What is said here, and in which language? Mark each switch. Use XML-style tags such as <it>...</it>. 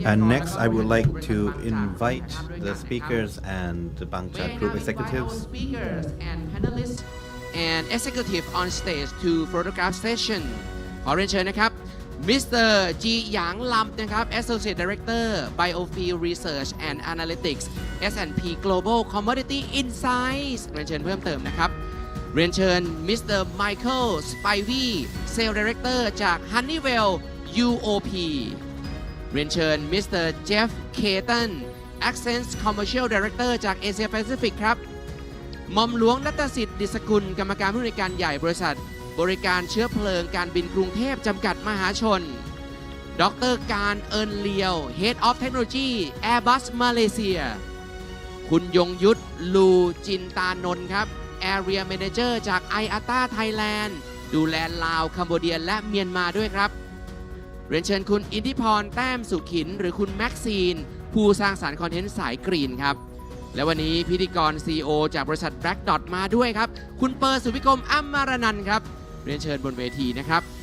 <en>And next, I would like to invite the speakers and the Bangchak Group executives. Speakers and panelists and executive on stage to photograph session</en> <th>ขอเรียนเชิญนะครับ</th> <en>Mr. จีหยางลำนะครับ Associate Director Biofuel Research and Analytics S&P Global Commodity Insights</en> <th>เรียนเชิญเพิ่มเติมนะครับเรียนเชิญ</th> <en>Mr. Michael Spivey Sales Director จาก Honeywell UOP เรียนเชิญ Mr.</en> <th>Jeff Caton Accents Commercial Director จาก Asia Pacific ครับหม่อมหลวงรัตสิทธิ์ดิษกุลกรรมการผู้อำนวยการใหญ่บริษัทบริการเชื้อเพลิงการบินกรุงเทพจำกัดมหาชนดร. การเอิญเลียว Head of Technology Airbus Malaysia คุณยงยุทธลูจินตานนท์ครับArea Manager จาก IATA Thailand ดูแลลาวคัมโบเดียและเมียนมาด้วยครับเรียนเชิญคุณอิทธิพรแต้มสุขินหรือคุณแม็กซีนผู้สร้างสรรค์คอนเทนต์สายกรีนครับและวันนี้พิธีกร CEO จากบริษัท Black Dot มาด้วยครับคุณเปอร์สุวิกรมอัมมารนันท์ครับเรียนเชิญบนเวทีนะครับ</th>